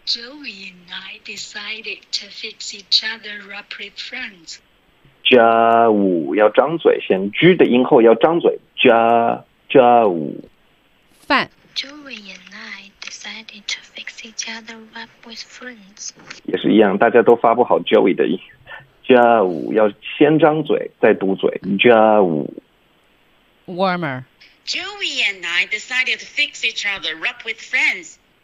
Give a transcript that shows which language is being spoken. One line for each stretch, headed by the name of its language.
English: Joey and I decided to fix each other up with friends。
Chinese: 加五要张嘴先 ，G 的音后要张嘴，加五。饭。
English: Joey and I decided to fix each other up with friends。
Chinese: 也是一样，大家都发不好 Joey 的音。加五要先张嘴再嘟嘴，加五。
English: Warmer。 Joey and I decided to fix each other up with friends.